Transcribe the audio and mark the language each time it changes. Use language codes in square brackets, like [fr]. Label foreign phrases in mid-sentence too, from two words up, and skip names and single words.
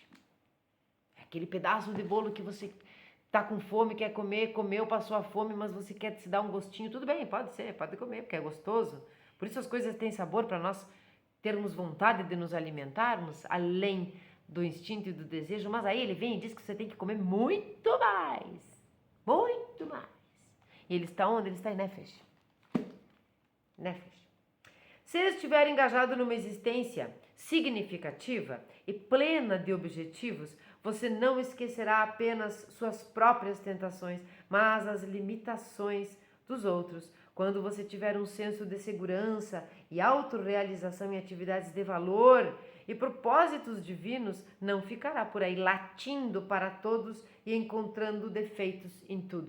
[pt] Aquele pedaço de bolo que você tá com fome, quer comer, comeu, passou a fome, mas você quer se dar um gostinho, tudo bem, pode ser, pode comer, porque é gostoso. Por isso as coisas têm sabor para nós termos vontade de nos alimentarmos, além do instinto e do desejo, mas aí ele vem e diz que você tem que comer muito mais. Muito mais. E ele está onde? Ele está em Nefesh. Nefesh. Se ele estiver engajado numa existência significativa e plena de objetivos, você não esquecerá apenas suas próprias tentações, mas as limitações dos outros. Quando você tiver um senso de segurança e autorrealização em atividades de valor e propósitos divinos, não ficará por aí latindo para todos e encontrando defeitos em tudo.